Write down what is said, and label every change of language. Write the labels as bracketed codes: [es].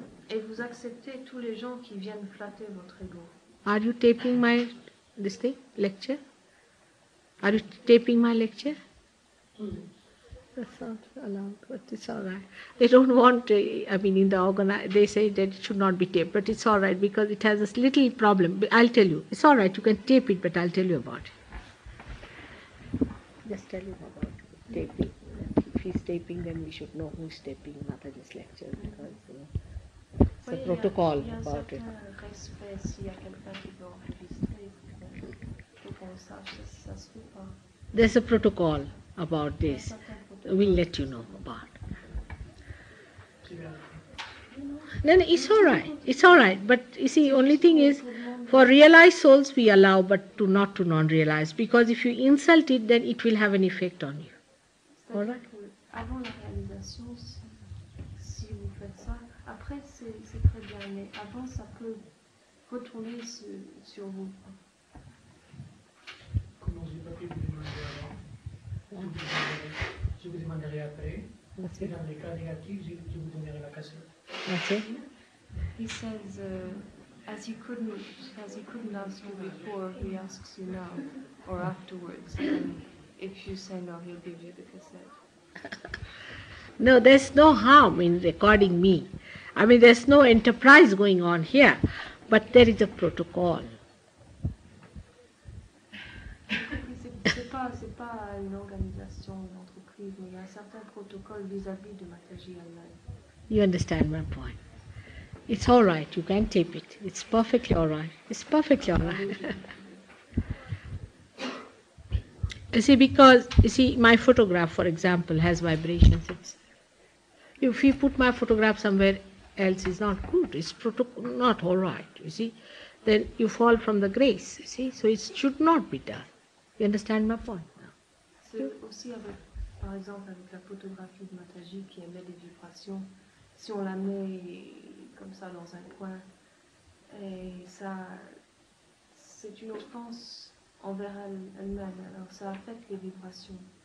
[fr] Et vous acceptez tous les gens qui viennent flatter votre ego. [en] Are you taping my lecture? Are you taping my lecture? That's not allowed, but it's all right. They don't want, in the they say that it should not be taped, but it's all right because it has a little problem. But I'll tell you. It's all right, you can tape it, but I'll tell you about it. Just tell him about taping. If he's taping, then we should know who's taping Mataji's lecture because it's a protocol about it. [fr] Respect s'il y a quelqu'un qui veut enregistrer, faut qu'on sache, ça se fait pas. [en] There's a protocol about this. We'll let you know about. No, it's all right. It's all right. But you see, only thing is, for realized souls we allow, but not to non-realized. Because if you insult it, then it will have an effect on you. All right? [fr] Avant la réalisation, si vous faites ça, après c'est très bien, mais avant ça peut retourner sur vous. Comment je n'ai pas pu vous demander avant, je vous demanderai après. Et dans les cas négatifs, je vous donnerai la cassette. [en] Okay. He says, as he couldn't ask you before, he asks you now or afterwards. And if you say no, he'll give you the cassette. No, there's no harm in recording me. There's no enterprise going on here, but there is a protocol. [fr] C'est pas une organisation, une entreprise, mais il y a un certain protocole vis-à-vis de Mataji elle-même. [en] You understand my point. It's all right. You can tape it. It's perfectly all right. It's perfectly all right. Because my photograph, for example, has vibrations. If you put my photograph somewhere else, it's not good. It's not all right. Then you fall from the grace. So it should not be done. You understand my point now? [fr] C'est aussi par exemple avec la photographie de Mataji qui émet des vibrations. Si on la met comme ça dans un coin, et ça, c'est une offense envers elle-même. Alors ça affecte les vibrations.